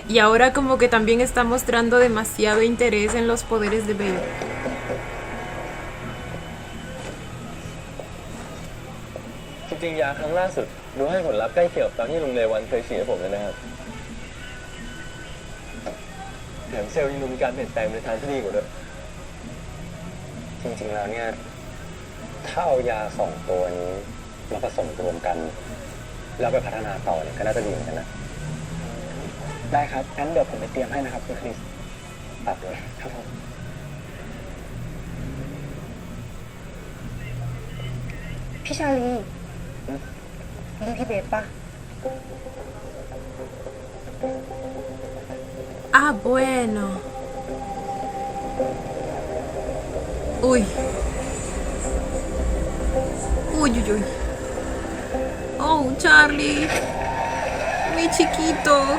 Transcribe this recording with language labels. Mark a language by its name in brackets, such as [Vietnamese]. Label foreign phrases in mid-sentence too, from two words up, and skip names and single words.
[Spanish] Y ahora como que también está mostrando demasiado interés en los poderes de Bale. [Thai] จริงๆยาครั้งล่าสุดดูให้ผลลัพธ์ใกล้เคียงกับตอนที่ลุงเลวันเคยฉีดให้ผมเลยนะครับแถมเซลล์ยังดูมีการเปลี่ยนแปลงในทางที่ดีกว่าด้วย จริงๆแล้วเนี่ยถ้าเอายาสองตัวนี้มาผสมรวมกัน แล้วไปพัฒนาต่อเนี่ยก็น่าจะดีเหมือนกันนะได้ครับงั้นเดี๋ยวผมไปเตรียมให้นะครับคุณคริสตัดเลยครับผม พี่ชาลีนี่พี่เบสปะ [Spanish] Ah, bueno. Uy. Uy, uy, uy. Oh, Charlie. Mi chiquito.